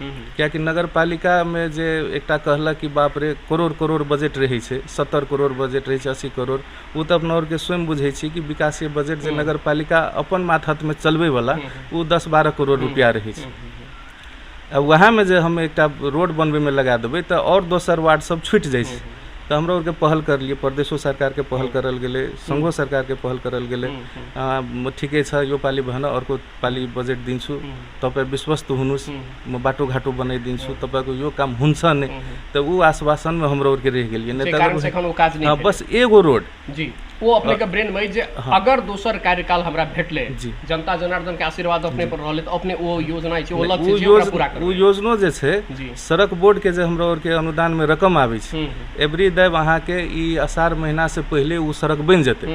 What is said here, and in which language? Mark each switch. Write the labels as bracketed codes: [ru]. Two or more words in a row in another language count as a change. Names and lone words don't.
[mai] क्या कि नगर पालिका में जे एकटा कहलक कि बाप रे करोड़ बजट रहे छै, 70 करोड़ बजट रहे छै, 80 करोड़, वो तो अपना और के स्वयं बुझे छी कि विकासीय बजट जे नगर पालिका अपन माथत में चलबे वाला वो 10-12 करोड़ रुपया रहे छै। अब वहाँ में जे हम एकटा रोड बनबे में लगा देबै तो और दोसर वार्ड सब छूट जाइ छै। तो हमरा और के पहल कर लिए, प्रदेशो सरकार के पहल करल गेले, संघो सरकार के पहल करल गेले। [ne] ठीके छ यो पाली भन अर्को पाली बजेट दिन्छु, तपाईँ विश्वस्त हुनुस्, म बाटो घाटो बनाइ दिन्छु, तपाईको यो काम हुन्छ नै। [mai] तो वो आश्वासन में हमरा और के रह गेलिए नै त बस एगो रोड जी वो अपने के ब्रेन में जे अगर दोसर कार्यकाल हमरा भेटले, जनता जनार्दन के आशीर्वाद अपने पर रहले तो अपने वो योजना छै, वो लक्ष्य छै, ओकरा पूरा करबै। वो योजना जे छै सड़क बोर्ड के जे हमरा और के अनुदान में रकम आबै छै एवरी देव अहाँ के ई अषाढ़ महीना से पहले वो सड़क बन जेतै।